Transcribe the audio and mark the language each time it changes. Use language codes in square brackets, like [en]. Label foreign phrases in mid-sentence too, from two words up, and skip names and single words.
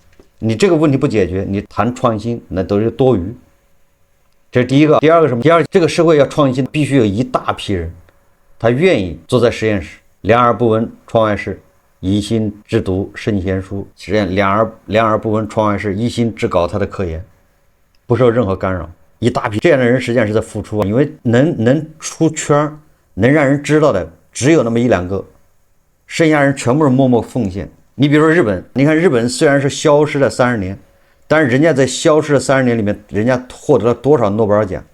[zh] 你這個問題不解決，你談創新那都是多餘。這是第一個。第二個什麼？第二，這個社會要創新，必須有一大批人，他願意坐在實驗室，兩耳不聞窗外事，一心只讀聖賢書。實驗兩耳不聞窗外事，一心只搞他的科研，不受任何干擾。一大批這樣的人實際上是在付出，因為能出圈，能讓人知道的只有那麼1-2個，剩下人全部是默默奉獻。你比如說日本，你看日本雖然是消失了30年，但是人家在消失的30年裡面，人家獲得了多少諾貝爾獎？